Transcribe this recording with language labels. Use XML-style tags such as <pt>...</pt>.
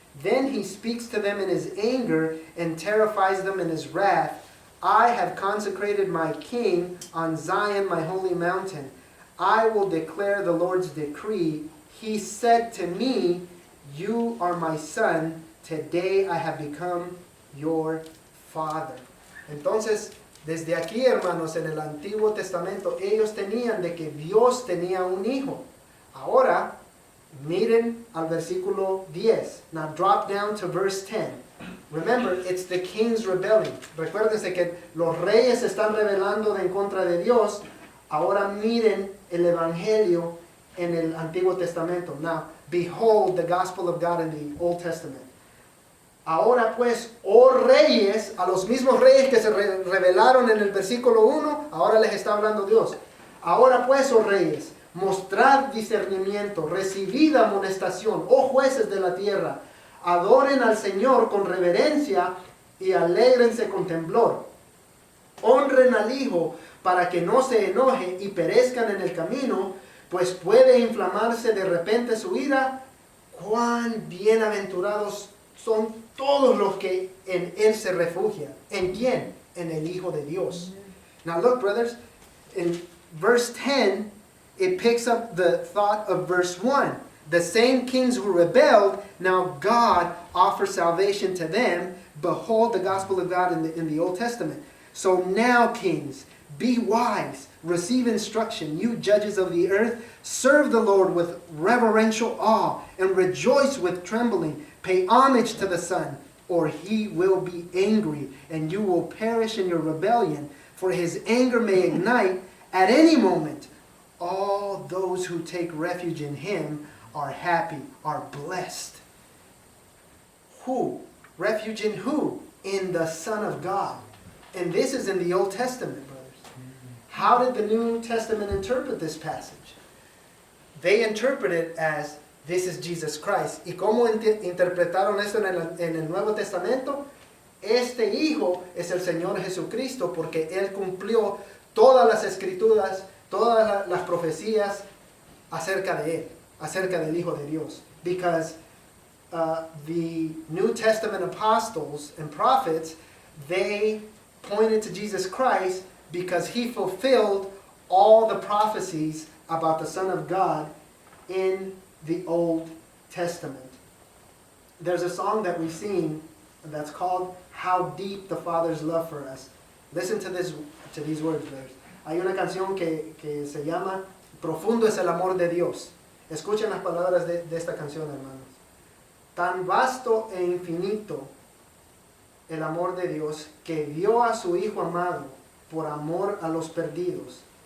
<en>Then he speaks to them in his anger and terrifies them in his wrath. I have consecrated my king on Zion, my holy mountain. I will declare the Lord's decree. He said to me, you are my son. Today I have become your father.</en> <es>Entonces, desde aquí, hermanos, en el Antiguo Testamento, ellos tenían de que Dios tenía un hijo. Ahora, miren al versículo 10.</es> <en>Now drop down to verse 10. Remember, it's the kings rebelling.</en> <es>Recuérdense que los reyes se están rebelando en contra de Dios. Ahora miren el evangelio en el Antiguo Testamento.</es> <en>Now, behold the gospel of God in the Old Testament.</en> <es>Ahora pues, oh reyes, a los mismos reyes que se rebelaron en el versículo 1, ahora les está hablando Dios. Ahora pues, oh reyes, mostrad discernimiento, recibid amonestación, oh jueces de la tierra, adoren al Señor con reverencia y alégrense con temblor. Honren al Hijo para que no se enoje y perezcan en el camino, pues puede inflamarse de repente su ira. Cuán bienaventurados son todos los que en Él se refugian. ¿En quién? En el Hijo de Dios.</es> <en>Now look, brothers, in verse 10, it picks up the thought of verse 1. The same kings who rebelled, now God offers salvation to them. Behold the gospel of God in the Old Testament. So now, kings, be wise, receive instruction, you judges of the earth, serve the Lord with reverential awe, and rejoice with trembling. Pay homage to the Son, or he will be angry, and you will perish in your rebellion, for his anger may ignite at any moment. All those who take refuge in him are happy, are blessed. Who? Refuge in who? In the Son of God. And this is in the Old Testament, brothers. How did the New Testament interpret this passage? They interpret it as, this is Jesus Christ.</en> <es>¿Y cómo interpretaron eso en el Nuevo Testamento? Este Hijo es el Señor Jesucristo porque Él cumplió todas las escrituras, todas las profecías acerca de Él, acerca del Hijo de Dios.</es> <en>Because the New Testament apostles and prophets, they pointed to Jesus Christ because He fulfilled all the prophecies about the Son of God in the Old Testament. There's a song that we sing that's called How Deep the Father's Love for Us. Listen to these words, brothers.</en> <es>Hay una canción que se llama Profundo es el amor de Dios. Escuchen las palabras de esta canción, hermanos. Tan vasto e infinito el amor de Dios que dio a su Hijo amado por amor a los perdidos.</es>